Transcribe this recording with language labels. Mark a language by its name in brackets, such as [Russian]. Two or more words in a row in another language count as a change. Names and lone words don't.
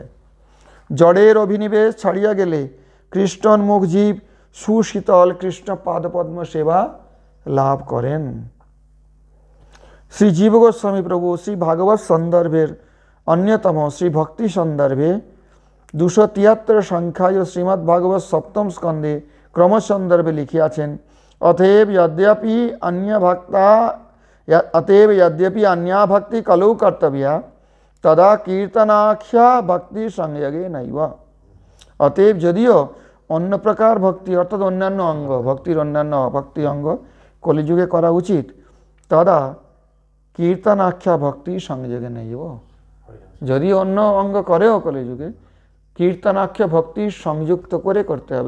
[Bangla] জড়ের অভিনিবেশ ছাড়িয়া গেলে কৃষ্ণোন্মুখ জীব সুশীতল কৃষ্ণ পাদপদ্ম সেবা লাভ করেন। শ্রী জীব গোস্বামী প্রভু শ্রী ভাগবত সন্দর্ভের অন্যতম শ্রী ভক্তি সন্দর্ভে 273 সংখ্যায় শ্রীমদ্ ভাগবত সপ্তম স্কন্ধে ক্রম সন্দর্ভে লিখিয়াছেন, অতএব যদ্যপি [Sanskrit] अन्या भक्ति कलौ कर्तव्या तदा कीर्तनाख्या भक्ति संयोगे नैव। [Bangla] অতএব যদিও অন্য প্রকার ভক্তি অর্থাৎ অন্যান্য অঙ্গ, ভক্তির অন্যান্য ভক্তি অঙ্গ কলিযুগে করা উচিত, [Sanskrit] তদা কীর্তনাখ্যা ভক্তি সংযোগে নৈব। [Bangla] যদি অন্য অঙ্গ করেও কলিযুগে, কীর্তনাখ্যা ভক্তি সংযুক্ত করে করতে হবে।